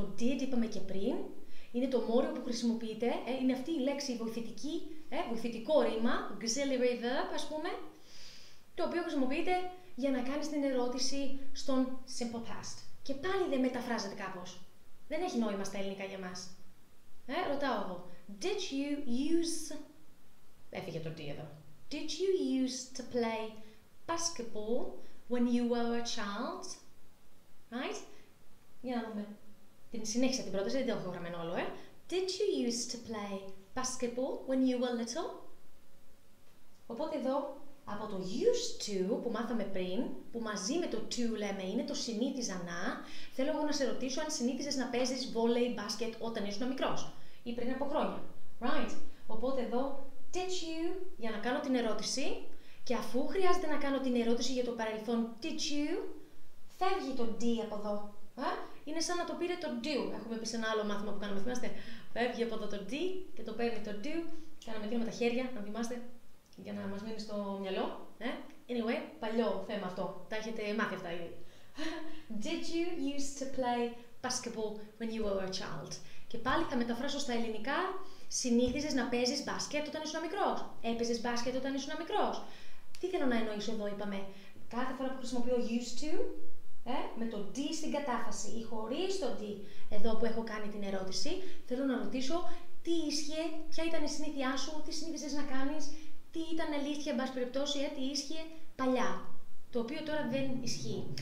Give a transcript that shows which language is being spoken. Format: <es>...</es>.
<el>Το did είπαμε και πριν, είναι το μόριο που χρησιμοποιείται, είναι αυτή η λέξη βοηθητική, βοηθητικό ρήμα, auxiliary verb ας πούμε, το οποίο χρησιμοποιείται για να κάνεις την ερώτηση στον simple past. Και πάλι δεν μεταφράζεται κάπως. Δεν έχει νόημα στα ελληνικά για μας. Ρωτάω εγώ.</el> <en>Did you use...</en> <el>Έφυγε το D εδώ.</el> <en>Did you use to play basketball when you were a child? Right?</en> <el>Για να δούμε. Την συνέχισα την πρόταση, δεν το έχω γραμμένο όλο,</el> <en>Did you use to play basketball when you were little?</en> <el>Οπότε εδώ, από το used to που μάθαμε πριν, που μαζί με το to λέμε είναι το συνήθιζα να, θέλω εγώ να σε ρωτήσω αν συνήθιζες να παίζεις βόλεϊ, μπάσκετ όταν ήσουν μικρός ή πριν από χρόνια. Right. Οπότε εδώ, did you, για να κάνω την ερώτηση, και αφού χρειάζεται να κάνω την ερώτηση για το παρελθόν, did you, φεύγει το d από εδώ. Είναι σαν να το πήρε το do. Έχουμε πει σε ένα άλλο μάθημα που κάναμε, θυμάστε. Φεύγει από εδώ το d και το παίρνει το do. Κάναμε εκείνο με τα χέρια, να θυμάστε, για να μας μείνει στο μυαλό. Anyway, παλιό θέμα αυτό. Τα έχετε μάθει αυτά ήδη.</el> <en>Did you used to play basketball when you were a child?</en> <el>Και πάλι θα μεταφράσω στα ελληνικά. Συνήθιζες να παίζεις μπάσκετ όταν ήσουν μικρός? Έπαιζες μπάσκετ όταν ήσουν μικρός? Τι θέλω να εννοήσω εδώ, είπαμε. Κάθε φορά που χρησιμοποιώ used to, με το D στην κατάφαση ή χωρίς το D εδώ που έχω κάνει την ερώτηση, θέλω να ρωτήσω τι ίσχυε, ποια ήταν η συνήθειά σου, τι συνήθιζες να κάνεις, τι ήταν αλήθεια, εν πάση περιπτώσει, τι ίσχυε παλιά, το οποίο τώρα δεν ισχύει.</el>